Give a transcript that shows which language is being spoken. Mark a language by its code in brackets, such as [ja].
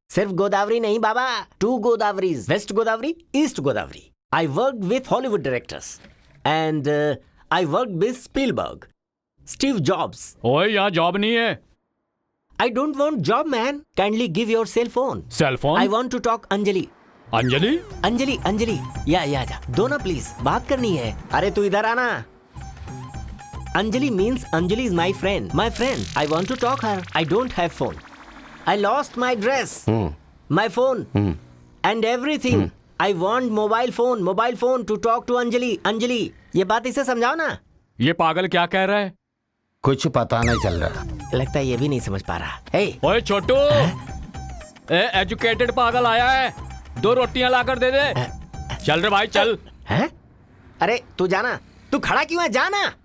[hi] सिर्फ गोदावरी नहीं बाबा, 2 Godavaris, West Godavari, East Godavari. [en] I worked with Hollywood directors and I worked with Spielberg, Steve Jobs. [hi] ओए, यहाँ job नहीं है। [en] I don't want job, man. Kindly give your cell phone. [hi] Cell phone? [en] I want to talk Anjali. [hi] Anjali? Anjali, Anjali, या दो ना please, बात करनी है। अरे तू इधर आना। [en] Anjali means Anjali is my friend. I want to talk her. I don't have phone. I lost my dress, my phone, and everything. I want mobile phone to talk to Anjali. [hi] Anjali, ये बात इसे समझाओ ना। ये पागल क्या कह रहा है? कुछ पता नहीं चल रहा। लगता है ये भी नहीं समझ पा रहा। हे, ओए छोटू, एजुकेटेड पागल आया है, 2 रोटियां लाकर दे दे। चल रे भाई चल। हैं? अरे तू जाना, तू खड़ा क्यों है, जाना।